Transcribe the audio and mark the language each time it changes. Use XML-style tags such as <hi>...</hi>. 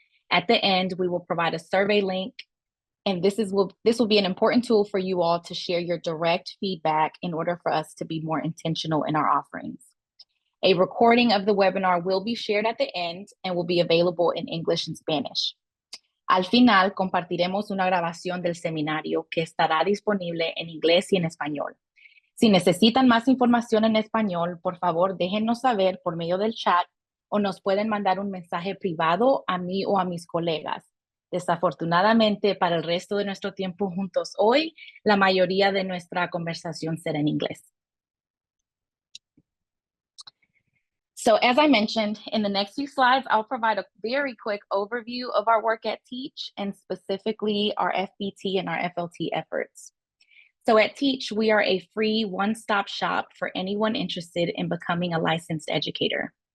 <en>At the end, we will provide a survey link, and this will be an important tool for you all to share your direct feedback in order for us to be more intentional in our offerings. A recording of the webinar will be shared at the end and will be available in English and Spanish.</en> <es>Al final, compartiremos una grabación del seminario que estará disponible en inglés y en español. Si necesitan más información en español, por favor, déjennos saber por medio del chat o nos pueden mandar un mensaje privado a mí o a mis colegas. Desafortunadamente, para el resto de nuestro tiempo juntos hoy, la mayoría de nuestra conversación será en inglés.</es> <en>So as I mentioned, in the next few slides, I'll provide a very quick overview of our work at Teach and specifically our FBT and our FLT efforts. So at Teach, we are a free one-stop shop for anyone interested in becoming a licensed educator.</en>